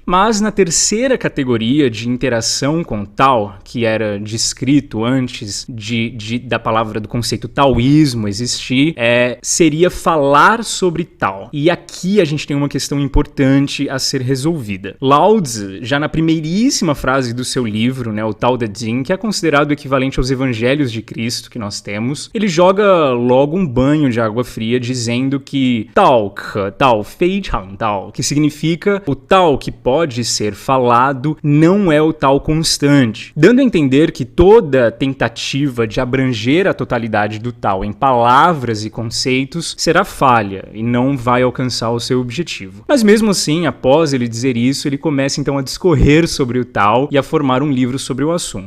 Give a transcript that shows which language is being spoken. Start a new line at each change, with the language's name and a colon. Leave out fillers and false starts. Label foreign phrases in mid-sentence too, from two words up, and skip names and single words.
Portuguese: Mas na terceira categoria de interação com Tao, que era descrito antes da palavra do conceito taoísmo existir, seria falar sobre Tao. E aqui a gente tem uma questão importante a ser resolvida. Lao Tzu, já na primeiríssima frase do seu livro, o Tao Te Ching, que é considerado o equivalente aos evangelhos de Cristo que nós temos, ele joga logo um banho de água fria dizendo que
Chinese: 道可道非常道,
Portuguese: que significa o tal que pode ser falado não é o tal constante, dando a entender que toda tentativa de abranger a totalidade do tal em palavras e conceitos será falha e não vai alcançar o seu objetivo. Mas mesmo assim, após ele dizer isso, ele começa então a discorrer sobre o tal e a formar um livro sobre o assunto.